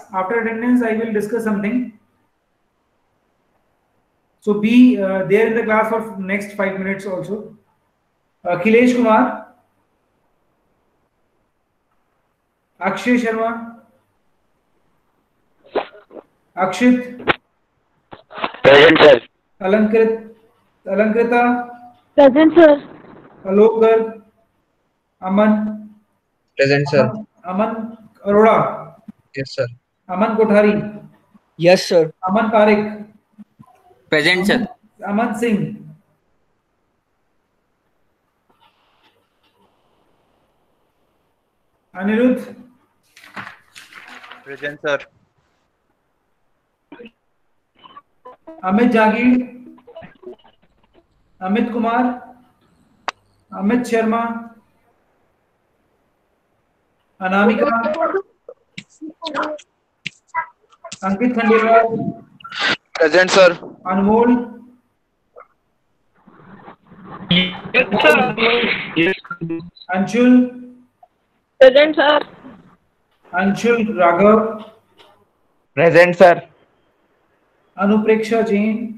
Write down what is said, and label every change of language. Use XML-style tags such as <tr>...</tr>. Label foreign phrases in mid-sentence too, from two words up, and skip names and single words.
<en>After attendance, I will discuss something. So be there in the class for next 5 minutes also. Akhilesh Kumar. Akshay Sharma. Akshit. Present, sir. Alankrita. Present, sir. Alok Garg. Aman. Present, sir. Aman Arora. Yes, sir. Aman Kothari. Yes, sir. Aman Parekh. Present, sir. Aman Singh. Anirudh. Present, sir. Amit Jagir. Amit Kumar. Amit Sharma. Anamika. Ankit Khandelwal. Present, sir. Anmol. Yes, sir. Yes. Anshul. Present, sir. Anshul Raghav. Present, sir. Anupreksha Jain.</en>